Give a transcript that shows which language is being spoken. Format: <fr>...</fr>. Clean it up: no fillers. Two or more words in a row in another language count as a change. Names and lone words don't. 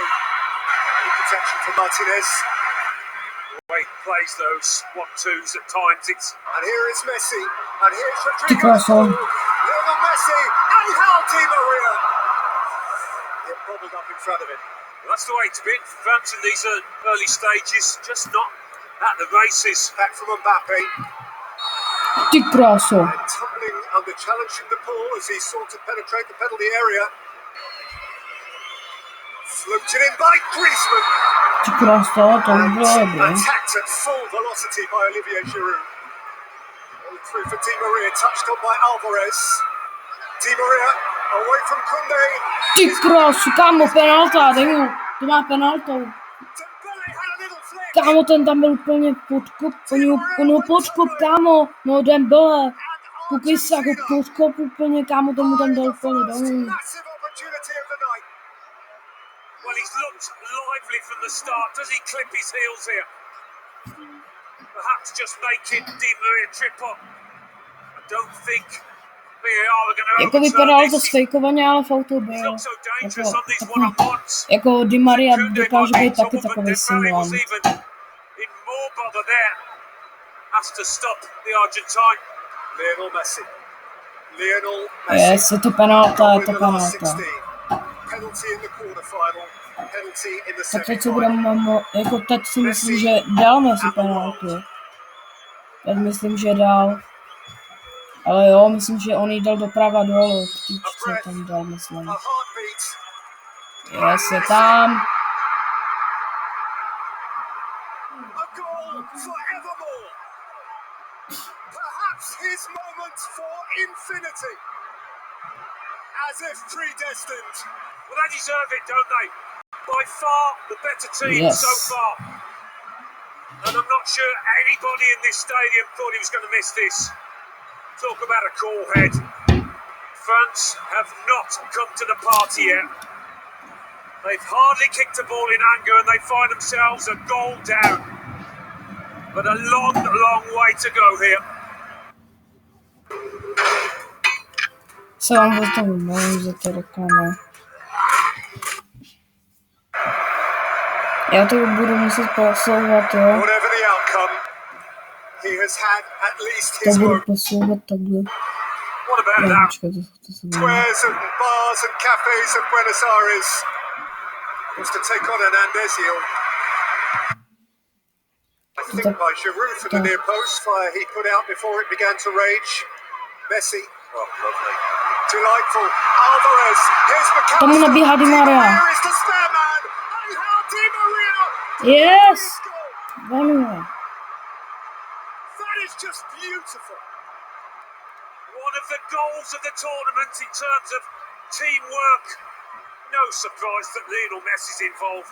<en>Good protection for Martinez. The way he plays those 1-2s at times, and here is Messi, and here's Rodrigo. Lionel Messi, Angel Di Maria. Get bobbled up in front of him. Well, that's the way it's been for France in these early stages, just not at the races. Back from Mbappe.</en> <cs>Ty kráso.</cs> <en>And tumbling under challenge from the pool as he sought to penetrate the penalty area. Floated in by Griezmann.</en> <cs>Ty kráso, to by bylo dobré.</cs> <en>Attacked at full velocity by Olivier Giroud. All through for Di Maria, touched on by Alvarez. Di Maria away from Koundé.</en> <cs>Ty krásu, kámo, penalta, dej mu, to má penaltou.</cs> <en>Dembele had a little flick.</en> <cs>Kámo, ten tam byl úplně podkop, on ho podkop, kámo, no Dembele. Koukej se, jako podkop úplně, kámo, tomu tam dal úplně domů.</cs> <en>Massive opportunity of the night. Well, he's looked lively from the start. Does he clip his heels here? Perhaps just making Di Maria trip up. I don't think VAR are going to</en> <cs>Jako vypadalo to sfejkovaně, ale fauto byl. Jako Di Maria dokáže být taky takový simulant.</cs> <en>Lionel Messi.</en> <cs>Yes, je to penalta, je to penalta. Tak teď si budeme, jako teď si myslím, že dal Messi penaltu. Teď myslím, že dal. Ale jo, myslím, že on jí dal doprava dolů, k týčce tam dal, myslím. Yes, je tam.</cs> <en>His moment for infinity, as if predestined. Well, they deserve it, don't they? By far the better team so far. And I'm not sure anybody in this stadium thought he was going to miss this. Talk about a cool head. France have not come to the party yet. They've hardly kicked a ball in anger and they find themselves a goal down. But a long, long way to go here.</en> <cs>Co vám o tom mluvím, že to reklama. Já to budu muset posouvat, jo. To budu posouvat takhle. Ne, počkej, to se bude.</cs> <en>Squares and bars and cafes of Buenos Aires. Wants to take on Hernandez here. I think by Giroud from the near post, fire he put out before it began to rage. Messi. Oh, lovely. Delightful. Alvarez. Here's McAllister.</en> <cs>Tomu nabíhá Di Maria.</cs> <en>Here is the spare man. Angel Di Maria. Yes. Vanuje. That is just beautiful. One of the goals of the tournament in terms of teamwork. No surprise that Lionel Messi's involved.</en>